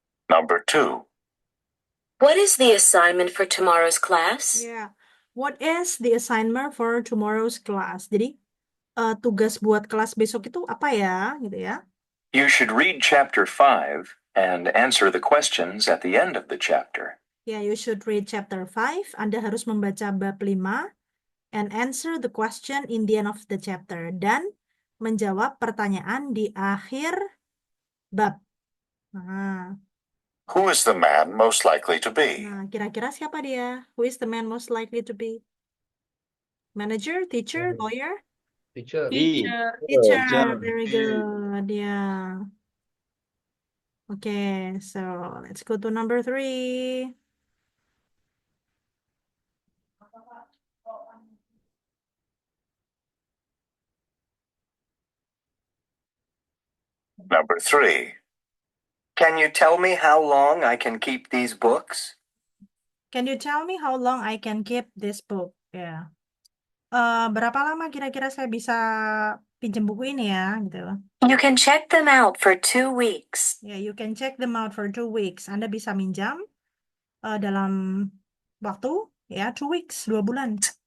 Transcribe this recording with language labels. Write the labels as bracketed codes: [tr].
[en] Number 2. What is the assignment for tomorrow's class? Yeah. What is the assignment for tomorrow's class? [id] Jadi tugas buat kelas besok itu apa ya, gitu ya? [en] You should read chapter 5 and answer the questions at the end of the chapter. Ya, you should read chapter 5. [id] Anda harus membaca bab 5 [en] and answer the question in the end of the chapter. [id] Dan menjawab pertanyaan di akhir bab. Nah, [en] Who is the man most likely to be? [id] kira-kira siapa dia? [en] Who is the man most likely to be? Manager, teacher, lawyer? Teacher. Teacher. Teacher, very good. Yeah. Okay, so let's go to number 3. Number 3. Can you tell me how long I can keep these books? Can you tell me how long I can keep this book? Ya. [id] Berapa lama kira-kira saya bisa pinjam buku ini ya, gitu. [en] You can check them out for 2 weeks. Ya, you can check them out for 2 weeks. [id] Anda bisa minjam dalam waktu ya [en] 2 weeks, [id] 2 bulan.